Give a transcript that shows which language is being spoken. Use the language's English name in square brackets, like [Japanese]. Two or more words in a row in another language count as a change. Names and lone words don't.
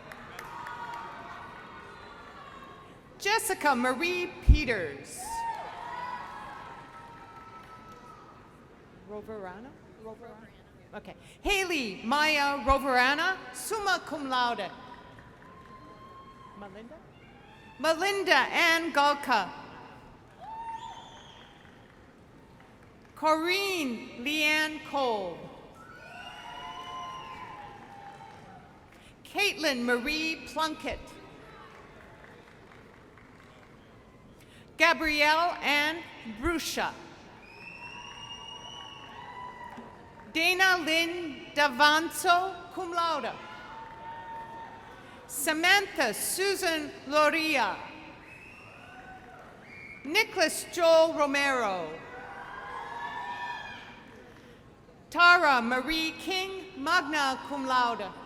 [English] Jessica Marie Peters. Roverana? Okay. Haley Maya Roverana, [Latin] summa cum laude. [English] Melinda? Melinda Ann Galka. Corinne Leanne Cole. Caitlin Marie Plunkett. Gabrielle Ann Brusha. Dana Lynn Davanzo, [Latin] cum laude. [English] Samantha Susan Loria. Nicholas Joel Romero. Tara Marie King, [Latin] magna cum laude.